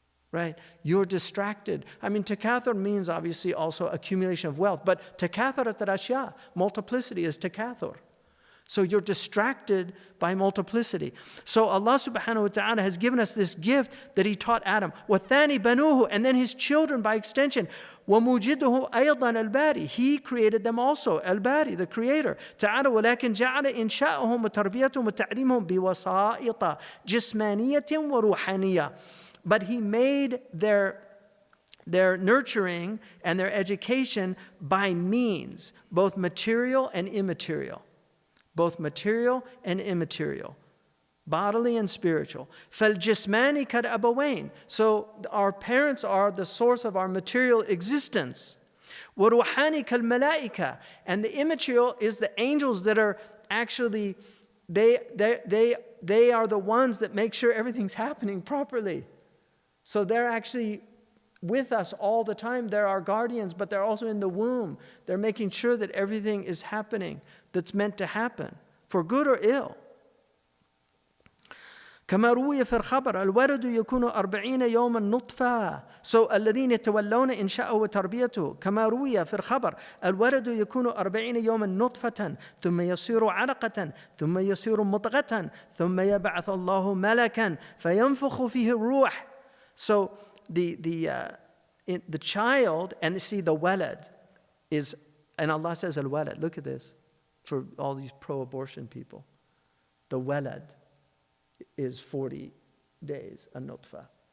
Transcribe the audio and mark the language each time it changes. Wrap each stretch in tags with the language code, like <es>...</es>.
<en>Right? You're distracted. I mean, takathur means obviously also accumulation of wealth, but takatharat al-ashya, multiplicity is takathur. So you're distracted by multiplicity. So Allah subhanahu wa ta'ala has given us this gift that He taught Adam.</en> <ar>وَالثَّانِي بَنُوهُ,</ar> <en>and then his children by extension.</en> <ar>وَمُوجِدُهُ أَيْضًا الْبَارِي,</ar> <en>He created them also, Al-Bari, the Creator.</en> <ar>تعالى ولكن جعل إنشاءهم وتربيتهم وتعليمهم بوسائط جسمانية وروحانية.</ar> <en>But He made their their nurturing and their education by means, both material and immaterial. Both material and immaterial. Bodily and spiritual.</en> <ar>فَالْجِسْمَانِ كَالْأَبَوَيْنِ.</ar> <en>So our parents are the source of our material existence.</en> <ar>وَرُوحَانِ كَالْمَلَائِكَةِ.</ar> <en>And the immaterial is the angels that are actually, they are the ones that make sure everything's happening properly. So they're actually with us all the time. They're our guardians, but they're also in the womb. They're making sure that everything is happening that's meant to happen, for good or ill.</en> <ar>كما روي في الخبر الولد يكون 40 يوما نطفة. So الذين يتولون إنشاءه وتربيته. كما روي في الخبر الولد يكون 40 يوما نطفة ثم يصير علقة ثم يصير مضغة ثم يبعث الله ملكا فينفخ فيه الروح.</ar> <en>So the child, and see the walad is, and Allah says al-walad, look at this, for all these pro-abortion people. The walad is 40 days, a nutfa.</en>